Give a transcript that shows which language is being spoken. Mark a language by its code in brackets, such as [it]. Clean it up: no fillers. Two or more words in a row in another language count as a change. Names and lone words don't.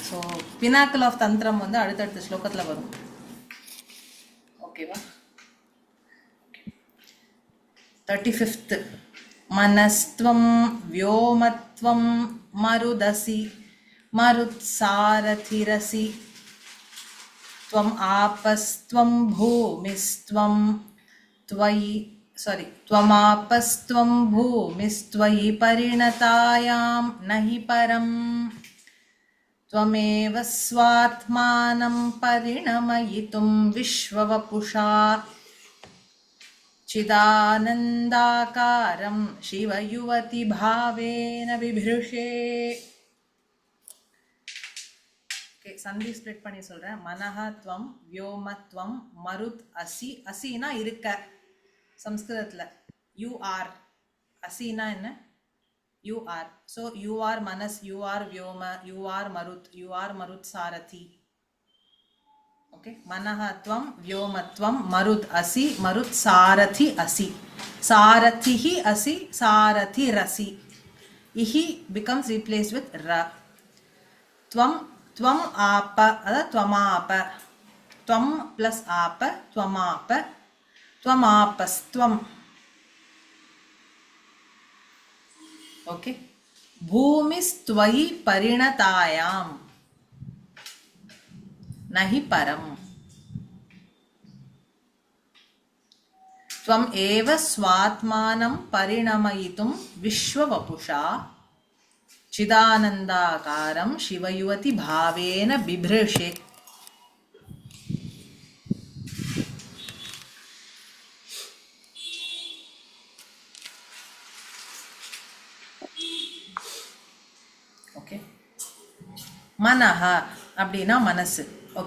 [ta] ஸோ [en] pinnacle of [ta] தந்திரம் வந்து அடுத்தடுத்த ஸ்லோகத்தில் வரும். ஓகேவா? 35th. [sa] मनस्त्वं व्योमत्वं मरुदसि मरुत्सारथिरसि त्वम् आपस्त्वं भूमिस्त्वं त्वयि त्वमापस्त्वं भूमिस्त्वयि परिणतायां न हि परम् त्वमेव स्वात्मानं परिणमयितुं विश्ववपुषा चिदानन्दाकारं शिवयुवति भावेन बिभृशे. [ta] சந்தி ஸ்ப்ளிட் பண்ணி சொல்கிறேன். [sa] मनःत्वम् व्योमत्वम् मरुत् असि. [ta] அசினா இருக்க சம்ஸ்கிருதத்தில். [en] you are. [ta] அசினா என்ன? [en] you are. So you are manas, you are vyoma, you are marut, you are marut sarathi. ஓகே. [sa] मनःत्वम् व्योमत्वम् मरुत् असि मरुत् सारथि असि. सारथिः असि सारथि रसि. [en] ihi becomes replaced with ra. [sa] त्वम् त्वम् आप, अदा त्वमाप. त्वम् प्लस आप, त्वमाप, त्वमापस्त्वम्. ओके. भूमिस्त्वयि परिणतायां न हि परम् त्वम् एव स्वात्मानं परिणमयितुं विश्ववपुषा चिदानंदाकारं शिवयुवति भावेन बिभृशे. [ta] ஓகே. மனஹ அப்படின்னா மனசு. ஓகே.